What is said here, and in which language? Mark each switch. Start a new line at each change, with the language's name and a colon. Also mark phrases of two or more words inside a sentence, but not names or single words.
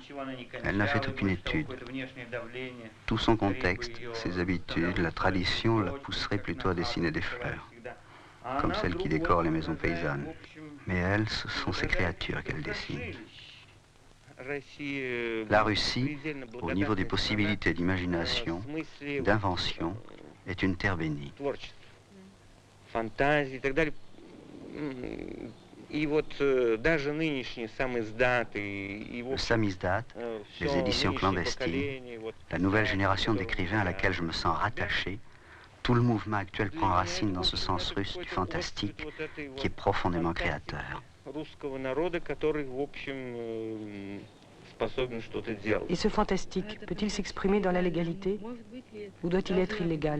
French: Elle n'a fait aucune étude. Tout son contexte, ses habitudes, la tradition la pousseraient plutôt à dessiner des fleurs, comme celles qui décorent les maisons paysannes. Mais elle, ce sont ces créatures qu'elle dessine. La Russie, au niveau des possibilités d'imagination, d'invention, est une terre bénie.
Russian: Фантазии и так далее. И вот даже нынешний самиздат и
French: le samizdat, les éditions clandestines, la nouvelle génération d'écrivains à laquelle je me sens rattaché, tout le mouvement actuel prend racine dans ce sens russe du fantastique qui est profondément créateur. Et ce fantastique peut-il s'exprimer dans la légalité ou doit-il être illégal?